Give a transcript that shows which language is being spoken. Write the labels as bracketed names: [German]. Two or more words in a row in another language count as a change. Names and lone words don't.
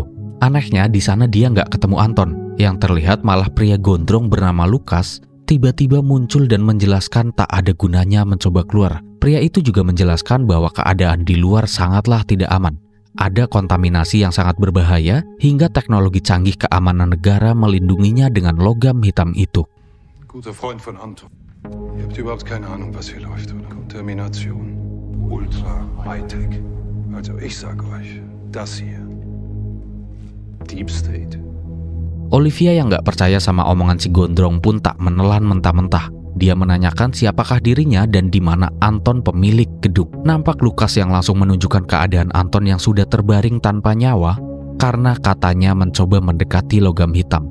[Indonesian] Anehnya di sana dia nggak ketemu Anton. Yang terlihat malah pria gondrong bernama Lukas tiba-tiba muncul dan menjelaskan tak ada gunanya mencoba keluar. Pria itu juga menjelaskan bahwa keadaan di luar sangatlah tidak aman. Ada kontaminasi yang sangat berbahaya hingga teknologi canggih keamanan negara melindunginya dengan logam hitam itu. [German] Guter Freund von Anton. Ihr habt überhaupt keine Ahnung, was hier läuft, oder? Kontamination. Ultra Hightech. Also ich sag euch, das hier. [English] Deep State. [Indonesian] Olivia yang nggak percaya sama omongan si gondrong pun tak menelan mentah-mentah. Dia menanyakan siapakah dirinya dan di mana Anton pemilik gedung. Nampak Lukas yang langsung menunjukkan keadaan Anton yang sudah terbaring tanpa nyawa karena katanya mencoba mendekati logam hitam.